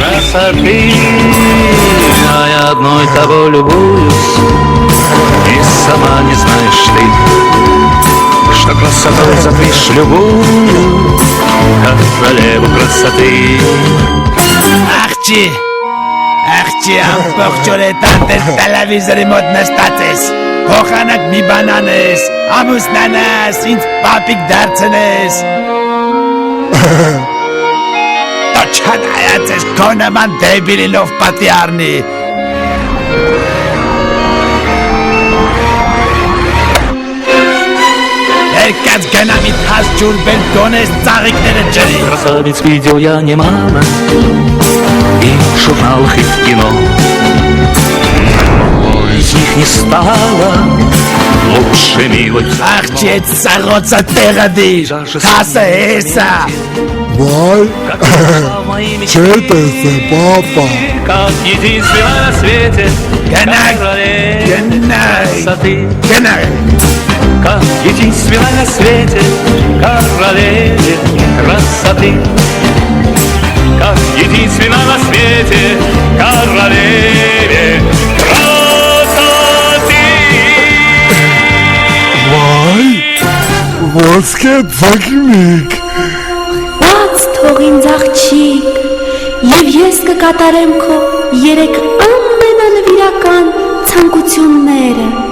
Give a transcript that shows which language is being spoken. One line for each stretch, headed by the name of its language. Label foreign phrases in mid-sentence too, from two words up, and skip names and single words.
Russian: красоты. Я одной тобой любуюсь, и сама не знаешь ты, что красотой затмишь любую, как королеву красоты.
Armenian: Աղջի ամբողջ օր է տանտեր տելևիզորի մոտ նստած ես, փոխանակ մի բան անես, ամուսնանաս, ինձ պապիկ դարձնես։ Դու չնայած ես քո նման դեբիլինով պատի առնի։ Երկած գնա մի թաս ջուր բեր գոնես ծաղիկները ջրի։
Russian: Красавиц видел я немало, и в журналах, и в кино. Но из них не стало лучше милой.
Armenian: Աղջի այդ սաղոցը տեղը դիր, թասը հեսա։
Russian: Вай, че ты, папа? Как единственная на свете,
Armenian: Գնա,
Russian: красоты.
Armenian: գնա։
Russian: Как единственная на свете, королеве красоты. Как единственная на свете, королеве красоты.
Armenian: Վայ, ոսկե ձագնիկ։ Բաց թող ինձ աղջիկ, և ես կկատարեմ քո երեք ամենանվիրական ցանկությունները։